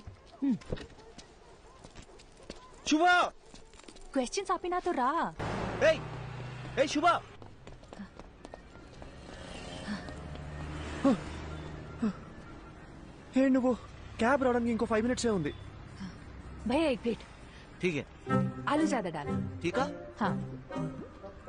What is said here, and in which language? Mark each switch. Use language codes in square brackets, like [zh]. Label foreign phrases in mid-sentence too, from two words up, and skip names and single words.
[te] శుభ, క్వశ్చన్స్ ఆపి నాతో రా. శుభ, నువ్వు క్యాబ్ రావడానికి ఇంకో 5 minutes ఉంది. [hi] भैया एक प्लेट. ठीक है. आलू ज्यादा डालो. ठीक है. हाँ.